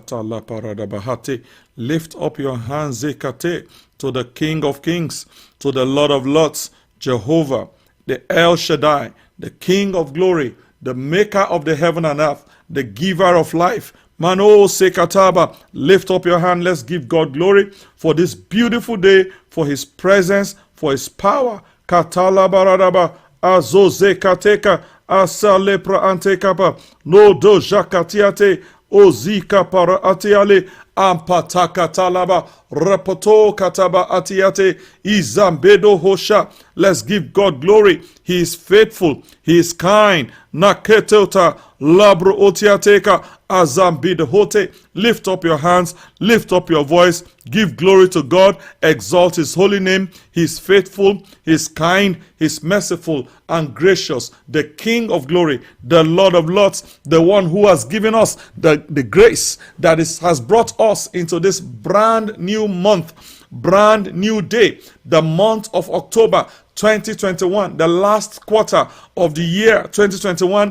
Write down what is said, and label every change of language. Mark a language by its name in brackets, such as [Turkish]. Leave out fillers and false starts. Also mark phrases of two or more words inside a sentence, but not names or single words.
[English] Lift up your hands, Zekate, to the King of Kings, to the Lord of Lords, Jehovah, the El Shaddai, the King of Glory, the Maker of the heaven and earth, the Giver of life. Mano Sekataba, lift up your hand. Let's give God glory for this beautiful day, for His presence, for His power. Katala baradaba, azoze kateka, asalepra antekapa, no do jakatiate, ozika para atiale, ampataka talaba, repoto kataba atiate, izambedo hosha. Let's give God glory. He is faithful. He is kind. Naketota, labro otiateka, azambidohote. Lift up your hands. Lift up your voice. Give glory to God. Exalt His holy name. He is faithful. He is kind. He is merciful and gracious. The King of glory, the Lord of lords, the one who has given us the grace that has brought us into this brand new month, brand new day, the month of October 2021, the last quarter of the year 2021.